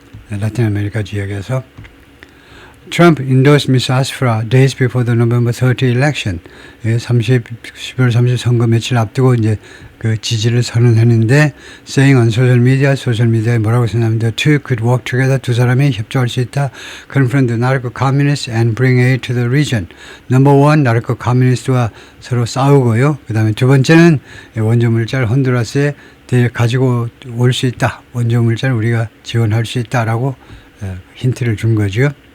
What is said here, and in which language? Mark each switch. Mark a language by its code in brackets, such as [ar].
[ko] 라틴 아메리카 지역에서 [en] Trump endorsed Mr. Asfra days before the November 30 election. [ko] 12월 30 선거 며칠 앞두고 이제 그 지지를 선언했는데, [en] saying on [ko] 소셜미디어에 뭐라고 썼냐면 [en] the two could work together. [ko] 두 사람이 협조할 수 있다. [en] confront the narco communists and bring aid to the region. Number one, [ko] 나르코 커뮤니스트와 서로 싸우고요. 그 다음에 두 번째는 원조 물자를 혼두라스에 가지고 올 수 있다. 원조 물자를 우리가 지원할 수 있다라고 힌트를 준 거죠.